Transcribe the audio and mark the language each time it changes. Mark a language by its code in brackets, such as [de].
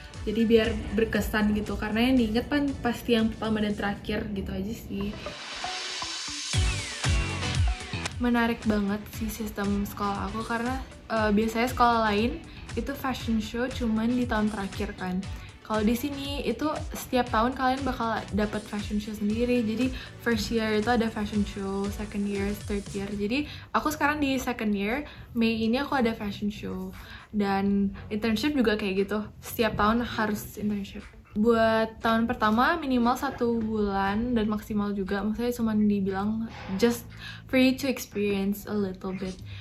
[id] Jadi biar berkesan gitu, karena yang diinget kan pasti yang pertama dan terakhir gitu aja sih. Menarik banget sih sistem sekolah aku, karena biasanya sekolah lain itu fashion show cuman di tahun terakhir kan. Kalau di sini itu setiap tahun kalian bakal dapat fashion show sendiri. Jadi first year itu ada fashion show, second year, third year. Jadi aku sekarang di second year, Mei ini aku ada fashion show. Dan internship juga kayak gitu, setiap tahun harus internship. Buat tahun pertama minimal 1 bulan dan maksimal juga, maksudnya cuma dibilang [en] just for you to experience a little bit.